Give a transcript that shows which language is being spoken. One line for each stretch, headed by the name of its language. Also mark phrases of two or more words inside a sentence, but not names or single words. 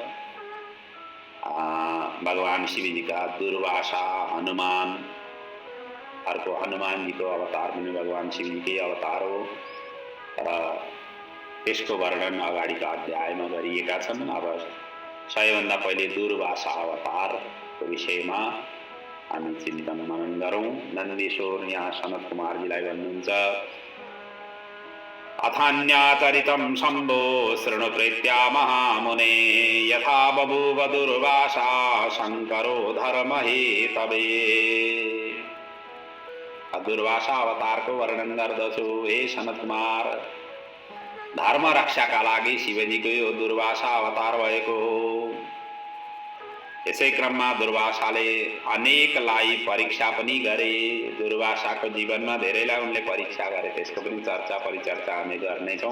Nepali: भगवान शिवजीका दुर्वासा हनुमान, अर्को हनुमानजीको अवतार पनि भगवान शिवजीकै अवतार हो र त्यसको वर्णन अगाडिका अध्यायमा गरिएका छन्। अब सबैभन्दा पहिले दुर्वासा अवतारको विषयमा हामी चिन्तन मनन गरौँ। नन्दीश्वर यहाँ सनत कुमारजीलाई भन्नुहुन्छ,
Sanskrit: अथान्याचरितं शम्भो शृणु प्रीत्या महामुने यथा बभूव दुर्वासा शङ्करो धर्महेतवे।
Nepali: दुर्वासा अवतारको वर्णन गर्दछु हे सनत कुमार। धर्म रक्षाका लागि शिवजीको यो दुर्वासा अवतार भएको हो। यसै क्रममा दुर्वासाले अनेकलाई परीक्षा पनि गरे। दुर्वासाको जीवनमा धेरैलाई उनले परीक्षा गरे, त्यसको पनि चर्चा परिचर्चा हामी गर्नेछौँ।